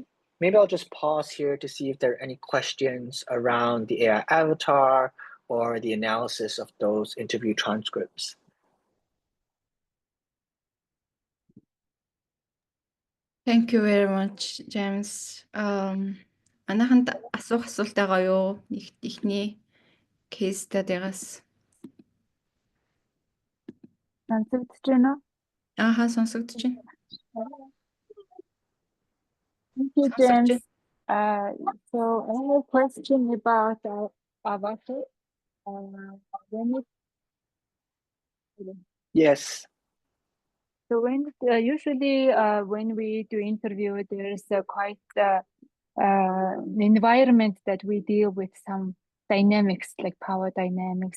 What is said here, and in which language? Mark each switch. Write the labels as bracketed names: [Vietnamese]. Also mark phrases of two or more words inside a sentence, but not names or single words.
[English] Maybe I'll just pause here to see if there are any questions around the AI avatar or the analysis of those interview transcripts. Thank you very much, James. [Mongolian] Манайханд асуух асуулт байгаа юу? Ихний [English] case study-гаас. [Mongolian] Сонсогдож байна уу? Ааха, сонсогдож байна. [English] Thank you, James. So I have a question about avatar. Yes. So usually when we do interview, there's quite an environment that we deal with some dynamics like power dynamics.